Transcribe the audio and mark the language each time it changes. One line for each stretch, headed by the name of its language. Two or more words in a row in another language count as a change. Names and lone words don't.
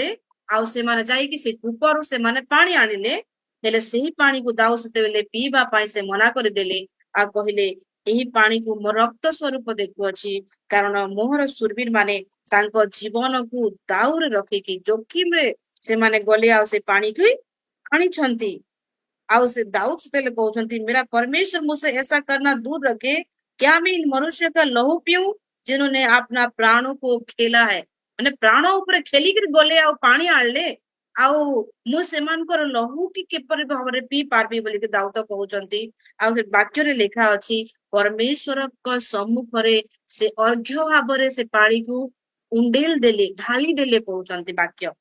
Odia: ଆଉ ସେମାନେ ଯାଇକି ସେ କୂପରୁ ସେମାନେ ପାଣି ଆଣିଲେ, ହେଲେ ସେହି ପାଣିକୁ ଦାଉଦ ସେତେବେଳେ ପିଇବା ପାଇଁ ସେ ମନା କରିଦେଲେ, ଆଉ କହିଲେ ଏହି ପାଣିକୁ ମୋ ରକ୍ତ ସ୍ୱରୂପ ଦେଖୁଅଛି, କାରଣ ମୋହର ସୁରବୀର ମାନେ ତାଙ୍କ ଜୀବନକୁ ଦାଉରେ ରଖିକି ଜୋଖିମରେ ସେମାନେ ଗଲେ ଆଉ ସେ ପାଣିକୁ ଆଣିଛନ୍ତି। ଆଉ ସେ ଦାଉଦ ସେତେବେଳେ କହୁଛନ୍ତି
Hindi: मेरा परमेश्वर मुझसे ऐसा करना दूर रखे, क्या मैं इन मनुष्य का लहू पीऊं जिन्होंने अपना प्राणों को खेला है।
Odia: ମାନେ ପ୍ରାଣ ଉପରେ ଖେଲିକିରି ଗଲେ ଆଉ ପାଣି ଆଣିଲେ, ଆଉ ମୁଁ ସେମାନଙ୍କର ଲହୁ କି କିପରି ଭାବରେ ପିଇ ପାରିବି ବୋଲିକି ଦାଉଦ କହୁଛନ୍ତି। ଆଉ ସେ ବାକ୍ୟରେ ଲେଖା ଅଛି ପରମେଶ୍ୱରଙ୍କ ସମ୍ମୁଖରେ ସେ ଅର୍ଘ୍ୟ ଭାବରେ ସେ ପାଣିକୁ ଉଣ୍ଡେଲ ଦେଲେ, ଢାଳି ଦେଲେ କହୁଛନ୍ତି ବାକ୍ୟ।